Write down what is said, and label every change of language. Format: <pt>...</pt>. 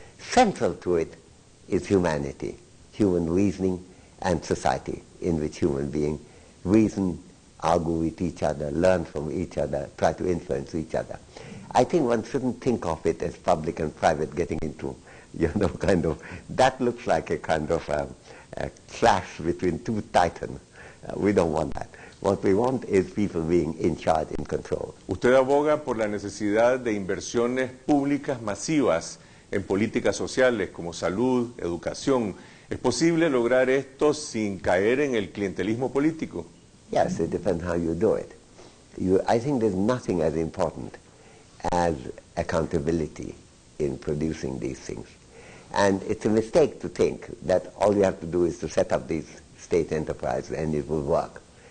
<en>Central to it is humanity, human reasoning, and society in which human beings reason, argue with each other, learn from each other, try to influence each other. I think one shouldn't think of it as public and private getting into, kind of, that looks like a kind of a clash between two titans. We don't want that. What we want is people being in charge, in control.</en> <es>Usted aboga por la necesidad de inversiones públicas masivas en políticas sociales como salud, educación. ¿Es posible lograr esto sin caer en el clientelismo político?</es> <en>Yes, it depends how you do it. I think there's nothing as important as accountability in producing these things. And it's a mistake to think that all you have to do is to set up these state enterprises and it will work.</en>